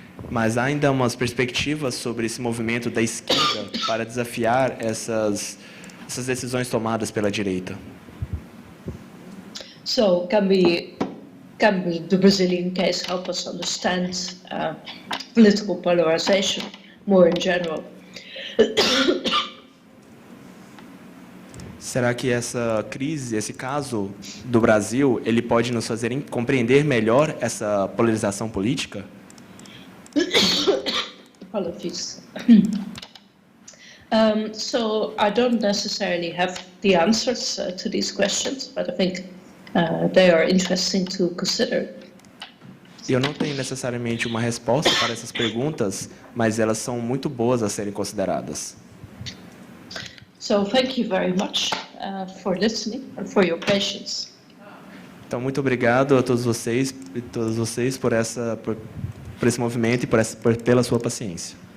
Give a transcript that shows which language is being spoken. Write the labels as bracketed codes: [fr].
[pt] Mas há ainda umas perspectivas sobre esse movimento da esquerda para desafiar essas decisões tomadas pela direita. [en] So can the Brazilian case help us understand political polarization more in general? [pt] Será que essa crise, esse caso do Brasil, ele pode nos fazer compreender melhor essa polarização política? [en] Apologies. So I don't necessarily have the answers to these questions, but I think they are interesting to consider. [pt] Eu não tenho necessariamente uma resposta para essas perguntas, mas elas são muito boas a serem consideradas. [en] So thank you very much for listening and for your patience. [pt] Então, muito obrigado a todos vocês por esse movimento e pela sua paciência.